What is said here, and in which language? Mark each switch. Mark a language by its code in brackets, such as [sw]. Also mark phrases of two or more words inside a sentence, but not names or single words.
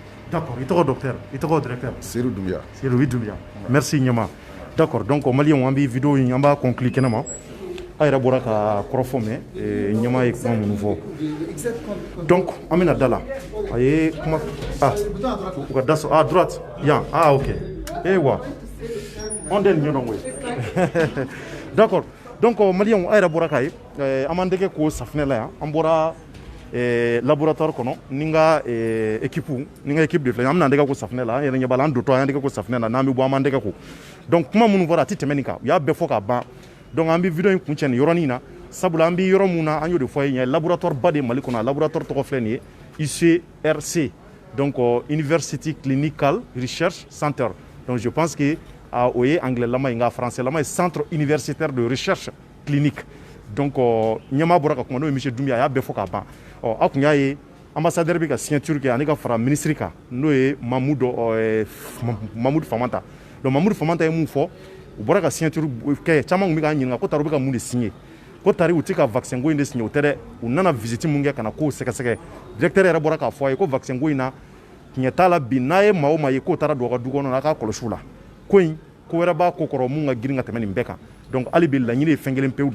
[bm] D'accord, i tɔgɔ docteur i tɔgɔ directeur Seydou Doumbia. Seydou Doumbia merci ɲɛma. D'accord, donc maliyɛnw an bɛ vidéo in an b'a conclure kɛnɛma a yɛrɛ bɔra ka kɔrɔfɔ mɛn ɲɛma ye kuma minnu fɔ donc an bɛna da la a ye kuma u ka da sɔrɔ [fr] à droite [bm] yan ok wa on tɛ nin ɲɔdɔn koyi d'accord donc maliyɛnw a yɛrɛ bɔra k'a ye an b'an tɛgɛ ko safinɛ la yan an bɔra laboratoire kɔnɔ ni n ka équipe de filɛ an bɛna an tɛgɛ ko safinɛ la an yɛrɛ ɲɛ b'a la an dontɔ an y'an tɛgɛ ko safinɛ la n'an bɛ bɔ an b'an tɛgɛ ko donc kuma minnu fɔra a tɛ tɛmɛ nin kan u y'a bɛɛ fɔ ka ban donc an bɛ vidéo in kuncɛ nin yɔrɔnin na sabula an bɛ yɔrɔ mun na an y'o de fɔ ye laboratoire ba de Mali kɔnɔ a laboratoire tɔgɔ filɛ nin ye ICRC donc [en] University Clinical Research Center [bm] donc [fr] je pense que [bm] o ye anglais-lama ye nka français-lama ye [fr] centre universitaire de recherche clinique [bm] donc ɲɛmaa bɔra ka kuma n'o ye monsieur Doumbia a y'a bɛɛ fɔ ka ban a tun y'a ye ambassadeur bɛ ka signature kɛ ani ka fara ministre kan n'o ye Mamudu Famanta donc Mamudu Famanta ye mun fɔ u bɔra ka signature kɛ caman tun bɛ k'an ɲininka ko tari u bɛ ka mun de signer ko tari u tɛ ka vaccin ko in de signer o tɛ dɛ u nana visite mun kɛ ka na k'o sɛgɛsɛgɛ directeur yɛrɛ bɔra k'a fɔ a ye ko vaccin ko in na tiɲɛ t'a la bi n'a ye maa o maa ye k'o taara don a ka du kɔnɔ a k'a kɔlɔsi u la ko in ko wɛrɛ b'a ko kɔrɔ mun ka girin ka tɛmɛ nin bɛɛ kan donc hali bi laɲini ye fɛn kelen pewu